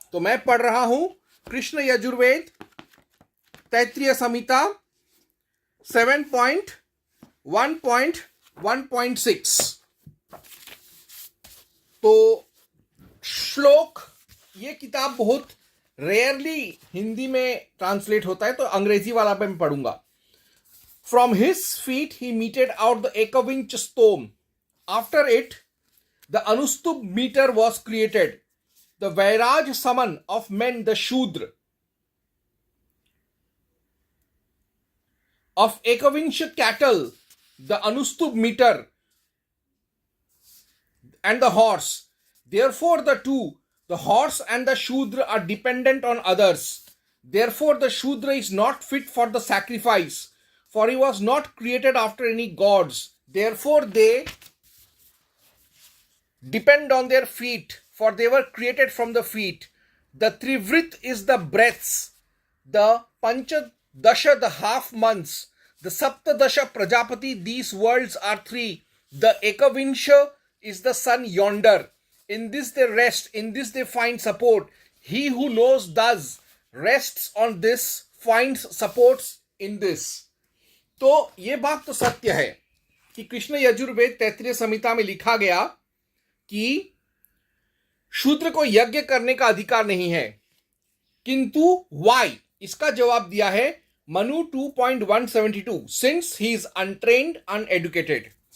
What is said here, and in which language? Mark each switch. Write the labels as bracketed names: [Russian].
[Hindi] तो मैं पढ़ रहा हूं कृष्ण यजुर्वेद तैत्रीय संहिता 7.1.1.6। तो श्लोक, ये किताब बहुत रेयरली हिंदी में ट्रांसलेट होता है, तो अंग्रेजी वाला मैं पढ़ूंगा। [English] From his feet he meted out the Ekavinch stone. After it, the Anustub meter was created. The Vairaj Saman of men, the Shudra. Of Ekavinch cattle, the Anustub meter and the horse. Therefore, the two, the horse and the Shudra, are dependent on others. Therefore, the Shudra is not fit for the sacrifice, for he was not created after any gods. Therefore, they depend on their feet, for they were created from the feet. The Trivrit is the breaths, the Panchadasha the half months, the Saptadasha Prajapati, these worlds are three. The Ekavinsha is the sun yonder. In this they rest, in this they find support. He who knows thus rests on this, finds supports in this. [Hindi] तो ये बात तो सत्य है कि कृष्ण यजुर्वेद तैत्रीय संहिता में लिखा गया कि शूद्र को यज्ञ करने का अधिकार नहीं है। किंतु वाई, इसका जवाब दिया है Manu 2.172, [English] Since he is untrained uneducated.